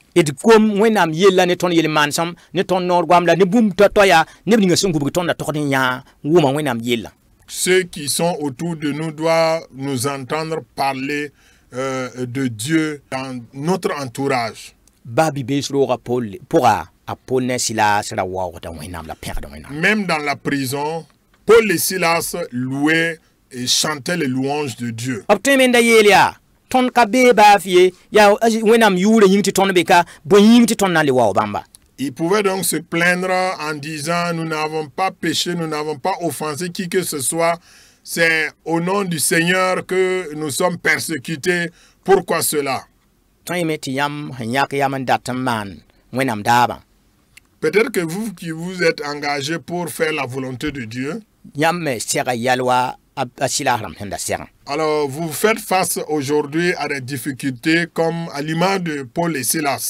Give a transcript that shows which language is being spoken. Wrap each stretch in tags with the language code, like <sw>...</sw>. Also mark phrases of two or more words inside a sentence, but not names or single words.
<fr>Ceux qui sont autour de nous doivent nous entendre parler de Dieu dans notre entourage. Même dans la prison, Paul et Silas louaient et chantaient les louanges de Dieu.</fr> <mos>Obtemenda yelia. Ton ka be ba fie ya wenam yure yingti ton beka bo yingti ton na le wa bamba.</mos> <fr>Ils pouvaient donc se plaindre en disant, nous n'avons pas péché, nous n'avons pas offensé qui que ce soit. C'est au nom du Seigneur que nous sommes persécutés. Pourquoi cela? Peut-être que vous qui vous êtes engagés pour faire la volonté de Dieu, alors vous faites face aujourd'hui à des difficultés comme à l'image de Paul et Silas.</fr>